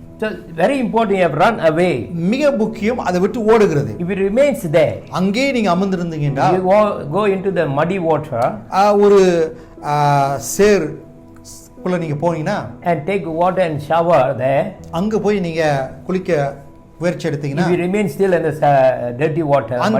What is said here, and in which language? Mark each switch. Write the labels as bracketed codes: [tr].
[en] So very important, you have run away. [ta] மிக முக்கியம் அதை விட்டு ஓடுகிறது. [en] If it remains there, [ta] அங்கே நீங்க அமர்ந்திருந்தீங்கன்னா, [en] you go into the muddy water, [ta] ஒரு சேர் குள்ள நீங்க போனீங்கன்னா [en] and take water and shower there, [ta] அங்க போய் நீங்க குளிக்க முயற்சி எடுத்தீங்கன்னா, [en] if you remain still in the dirty water,